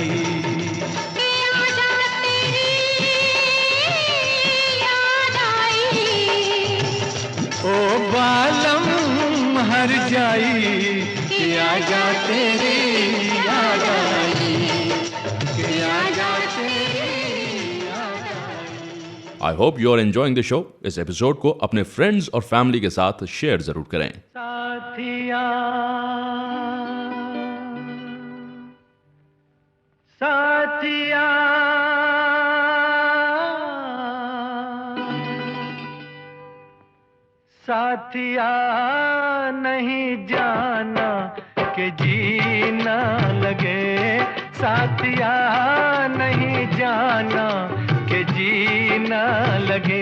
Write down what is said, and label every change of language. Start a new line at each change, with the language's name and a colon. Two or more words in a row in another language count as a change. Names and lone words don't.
Hindi: के आजा तेरी याद आई। ओ बालम हर जाई, कि आजा तेरी याद आई, कि आजा तेरी याद आई।
English: I hope you are enjoying the show.
Hindi: इस एपिसोड को अपने फ्रेंड्स और फैमिली के साथ शेयर जरूर करें। साथिया साथिया साथिया नहीं जाना कि जीना लगे, साथिया नहीं जाना कि जीना लगे।